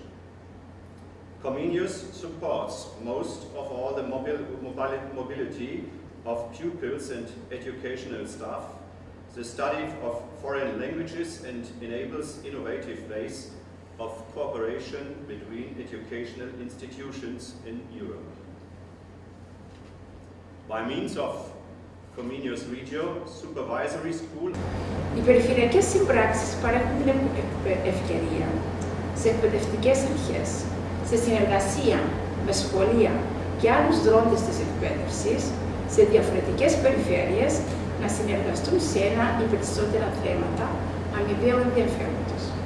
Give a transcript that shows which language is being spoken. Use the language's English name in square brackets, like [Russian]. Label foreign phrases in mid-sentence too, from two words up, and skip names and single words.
[English] Comenius supports most of all the mobility of pupils and educational staff, the study of foreign languages, and enables innovative ways of cooperation between educational institutions in Europe. By means of Comenius Regio Supervisory School. [Greek] Οι περιφερειακές συμπράξεις παρέχουν την ευκαιρία σε εκπαιδευτικές αρχές, σε συνεργασία με σχολεία και άλλους δρόντες της εκπαίδευσης σε διαφορετικές περιφέρειες να συνεργαστούν σε ένα ή περισσότερα θέματα αμοιβαίου ενδιαφέροντος.